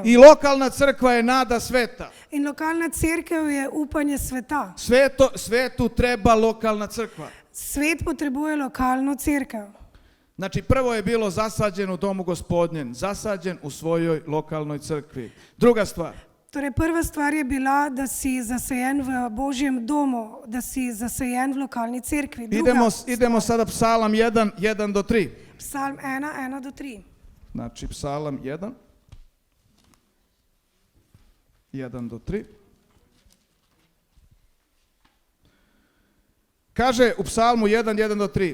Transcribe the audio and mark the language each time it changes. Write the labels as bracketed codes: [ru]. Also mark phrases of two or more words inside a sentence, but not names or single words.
[sr] I lokalna crkva je nada sveta. [sl] In lokalna crkva je upanje sveta. [sr] Svetu treba lokalna crkva. [sl] Svet potrebuje lokalno crkva. [sr] Znači, prvo je bilo zasađen u domu Gospodnjem, zasađen u svojoj lokalnoj crkvi. Druga stvar, [sl] Torej, prva stvar je bila, da si zasajen v Božjem domu, da si zasajen v lokalni cerkvi. [sr] idemo sada Psalam 1, 1 do 3. [sl] Psalm 1, 1 do 3. [sr] Znači, Psalam 1, 1 do 3. Kaže u Psalmu 1, 1 do 3.